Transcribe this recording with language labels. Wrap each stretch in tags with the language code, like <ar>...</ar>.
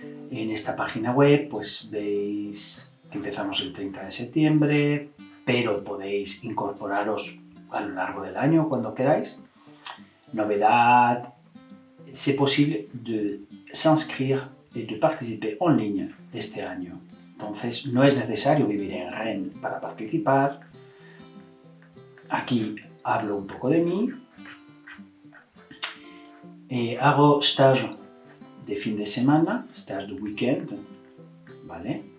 <es>En esta página web pues veis que empezamos el 30 de septiembre, pero podéis incorporaros a lo largo del año cuando queráis. Novedad,</es> <fr>c'est possible de s'inscrire et de participer en ligne</fr> <es>este año. Entonces no es necesario vivir en Rennes para participar. Aquí hablo un poco de mí. Hago stage de fin de semana, stage de weekend, ¿vale?</es>